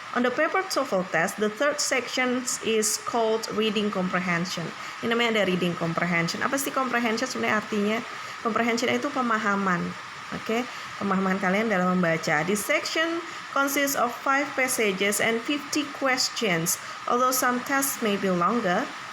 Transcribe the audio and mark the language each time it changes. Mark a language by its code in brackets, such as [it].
[en] On the paper TOEFL test, the third section is called reading comprehension. [id] Ini namanya ada reading comprehension. Apa sih comprehension sebenarnya artinya? Comprehension itu pemahaman. Pemahaman kalian dalam membaca. [en] This section consists of 5 passages and 50 questions. Although some tests may be longer.